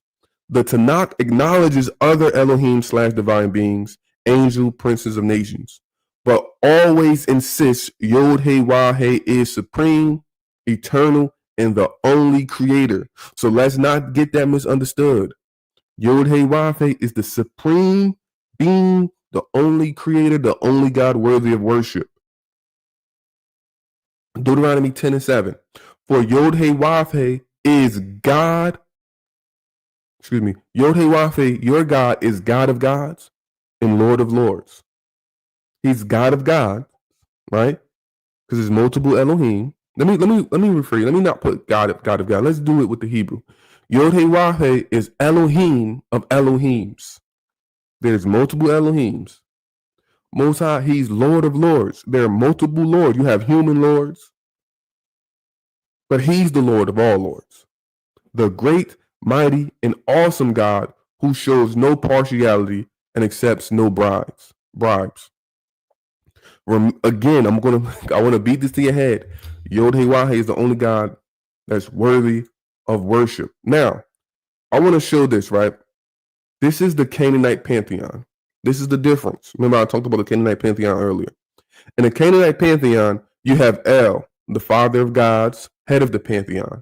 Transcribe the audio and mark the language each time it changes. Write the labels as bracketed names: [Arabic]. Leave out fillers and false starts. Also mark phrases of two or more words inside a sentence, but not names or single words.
[English] The Tanakh acknowledges other Elohim / divine beings, angel, princes of nations, but always insists Yod-Heh-Wah-Heh is supreme, eternal, and the only creator. So let's not get that misunderstood. Yod-Heh-Wah-Heh is the supreme being, the only creator, the only God worthy of worship. Deuteronomy 10:7. For Yod-Heh-Wah-Heh is God. Yod-Heh-Wah-Heh, your God, is God of gods and Lord of lords. He's God of God, right? Because there's multiple Elohim. Let me rephrase. Let me not put God of God. Let's do it with the Hebrew. Yod-Heh-Wah-Heh is Elohim of Elohims. There's multiple Elohims. Most High, he's Lord of lords. There are multiple lords. You have human lords, but he's the Lord of all lords. The great, mighty, and awesome God who shows no partiality and accepts no bribes. Again, I want to beat this to your head. Yod-Heh-Wah-Heh is the only God that's worthy of worship. Now, I want to show this, right? This is the Canaanite pantheon. This is the difference. Remember, I talked about the Canaanite pantheon earlier. In the Canaanite pantheon, you have El, the father of gods, head of the pantheon.